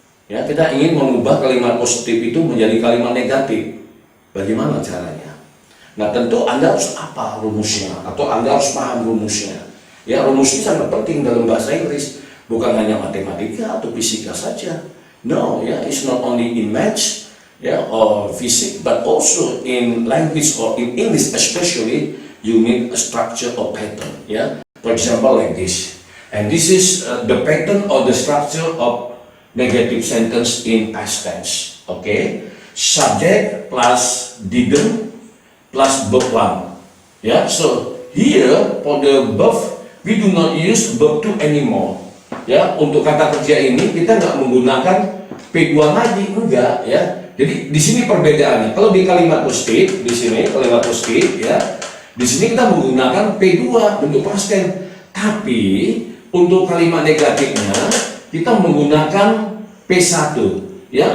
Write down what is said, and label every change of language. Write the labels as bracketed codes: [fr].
[id] Ya, kita ingin mengubah kalimat positif itu menjadi kalimat negatif. Bagaimana caranya? Nah, tentu Anda harus apa rumusnya, atau Anda harus paham rumusnya. Ya, rumus ini sangat penting dalam bahasa Inggris, bukan hanya matematika atau fisika saja. [en] No, ya, it's not only in maths, ya, or physics, but also in language or in English especially, you need a structure or pattern, ya. For example, like this. And this is the pattern or the structure of negative sentence in past tense. Okay, subject plus didn't plus verb one. Yeah, so here for the verb we do not use verb to anymore. [id] Ya, untuk kata kerja ini kita nggak menggunakan P2 lagi, enggak, ya. Jadi di sini perbedaannya. Kalau di kalimat positif, di sini kalimat positif, ya, di sini kita menggunakan P2 bentuk past tense. Tapi untuk kalimat negatifnya kita menggunakan P1, ya.